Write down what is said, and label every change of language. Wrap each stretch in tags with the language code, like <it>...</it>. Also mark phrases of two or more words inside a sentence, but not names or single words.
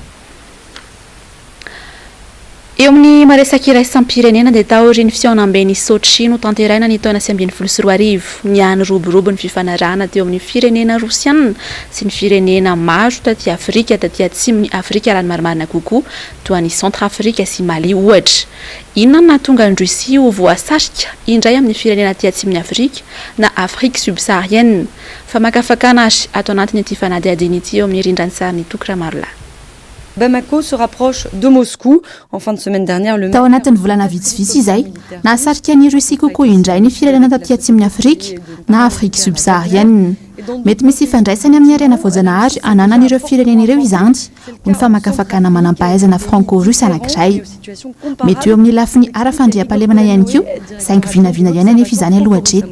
<mg>Eo amin'ny maresaka iraisam-pirenena dia taoriny fihaonam-ben'ny Sochi no tanteraina ny taona 2024 niany roborobo ny fifanarahana teo amin'ny firenena Rosiana sy ny firenena maro taty Afrika taty atsimon'ny Afrika raha ny marimarina kokoa toa ny Centrafrika sy Mali ohatra. Inona no nahatonga ny Russie ho voasarika indray amin'ny firenena taty atsimon'ny Afrika na</mg> <fr>Afrique subsaharienne?</fr> <mg>Fa makafakana azy ato anatin'ity fanadihadiny ity eo amin'ny rindran'ny sariny Tokra Marla.</mg> <fr>Bamako se rapproche de Moscou en fin de semaine dernière.</fr> <mg>Tao anatin'ny volana vitsivitsy izay nahasarika ny Russie kokoa indray ny firenena taty atsimon'ny Afrika na</mg> <fr>Afrique subsaharienne.</fr> <mg>Mety misy ifandraisany amin'ny arena voajanahary ananan'ireo firenena ireo izany ho ny famakafakana manampahaizana franco-russe anankiray. Mety eo amin'ny lafiny ara-fandriam-pahalemana ihany koa saingy vinavina ihany anefa izany alohatreto.</mg>